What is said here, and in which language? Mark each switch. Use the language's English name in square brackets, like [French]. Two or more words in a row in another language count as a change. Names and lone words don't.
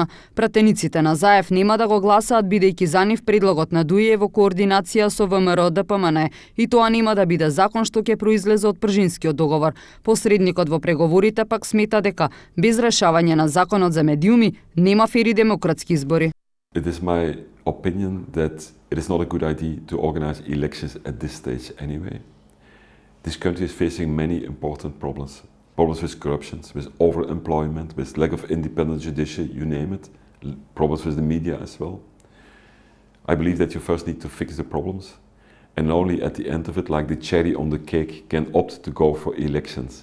[Macedonian] Пратениците на ЗАЕФ нема да го гласаат бидејќи за нив предлогот на ДУИ е во координација со ВМРО ДПМН и тоа нема да биде закон што ќе произлезе од Пржинскиот договор. Посредникот во преговорите пак смета дека без решавање на законот за медиуми нема фери демократски избори. [English] It is my opinion that it is not a good idea to organize elections at this stage anyway. This country is facing many important problems. Problems with corruption, with overemployment, with lack of independent judiciary, you name it. Problems with the media as well. I believe that you first need to fix the problems and only at the end of it, like the cherry on the cake, can opt to go for elections.